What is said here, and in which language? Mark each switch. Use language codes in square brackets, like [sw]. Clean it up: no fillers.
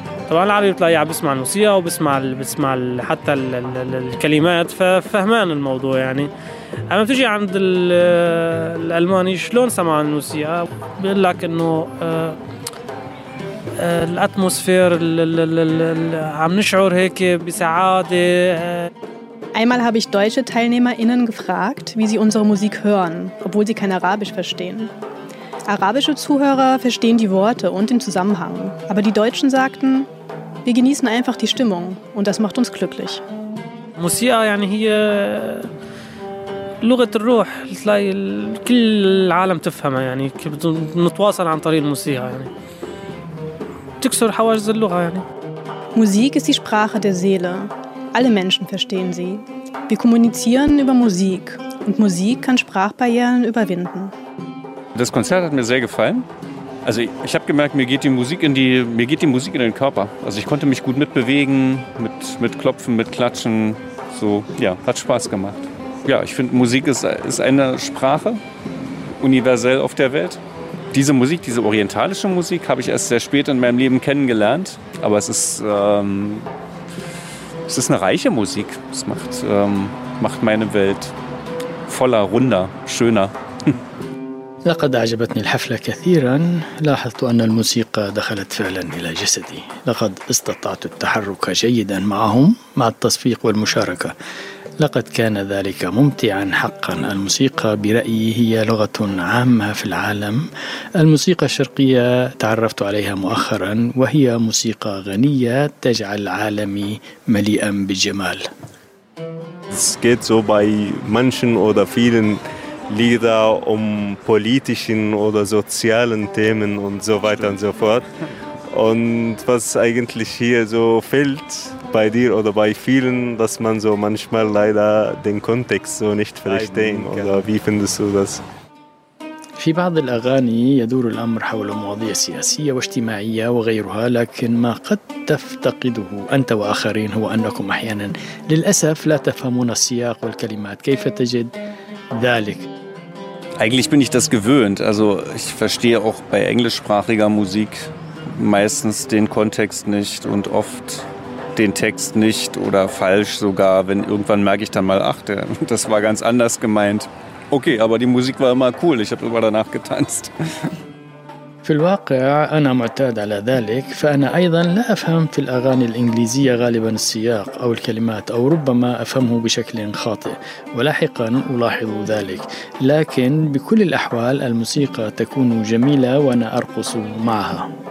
[ar] طبعا العربي بتلاقيه عم بيسمع الموسيقى وبسمع حتى الكلمات، ففهمان الموضوع يعني. أما بتجي عند الألماني شلون سمع الموسيقى، بيقول لك أنه الأتموسفير عم نشعر هيك بسعادة. [de] Einmal habe ich deutsche TeilnehmerInnen gefragt, wie sie unsere Musik hören, obwohl sie kein Arabisch verstehen. Arabische Zuhörer verstehen die Worte und den Zusammenhang, aber die Deutschen sagten, wir genießen einfach die Stimmung und das macht uns glücklich. [ar] Musia, يعني هي لغة الروح تلاقي كل العالم تفهمها يعني نتواصل عن طريق الموسيقى يعني تكسر حواجز اللغة يعني [de] Musik ist die Sprache der Seele. Alle Menschen verstehen sie. Wir kommunizieren über Musik und Musik kann Sprachbarrieren überwinden. Das Konzert hat mir sehr gefallen. Also ich habe gemerkt, mir geht die Musik in den Körper. Also ich konnte mich gut mitbewegen, mit Klopfen, mit Klatschen. So, ja, hat Spaß gemacht. Ja, ich finde, Musik ist eine Sprache, universell auf der Welt. Diese Musik, diese orientalische Musik, habe ich erst sehr spät in meinem Leben kennengelernt. Aber es ist eine reiche Musik. Es macht meine Welt voller, runder, schöner. [ar] لقد أعجبتني الحفلة كثيراً. لاحظت أن الموسيقى دخلت فعلاً إلى جسدي. لقد استطعت التحرك جيداً معهم مع التصفيق والمشاركة. لقد كان ذلك ممتعاً حقاً. الموسيقى برأيي هي لغة عامة في العالم. الموسيقى الشرقية تعرفت عليها مؤخراً وهي موسيقى غنية تجعل عالمي مليئاً بالجمال. [de] Es geht so bei manchen oder vielen Lieder um politischen oder sozialen Themen und so weiter und so fort. Und was eigentlich hier so fehlt bei dir oder bei vielen, dass man so manchmal leider den Kontext so nicht verstehen oder wie findest du das? [ar] في بعض الأغاني يدور الأمر حول مواضيع سياسية واجتماعية وغيرها لكن ما قد تفتقده أنت وآخرين هو أنكم أحيانا للأسف لا تفهمون السياق والكلمات كيف تجد ذلك؟ [de] Eigentlich bin ich das gewöhnt. Also ich verstehe auch bei englischsprachiger Musik meistens den Kontext nicht und oft den Text nicht oder falsch sogar, wenn irgendwann merke ich dann mal, ach, das war ganz anders gemeint. Okay, aber die Musik war immer cool. Ich habe immer danach getanzt. [ar] في الواقع أنا معتاد على ذلك فأنا أيضاً لا أفهم في الأغاني الإنجليزية غالباً السياق أو الكلمات أو ربما أفهمه بشكل خاطئ ولاحقاً ألاحظ ذلك لكن بكل الأحوال الموسيقى تكون جميلة وأنا أرقص معها.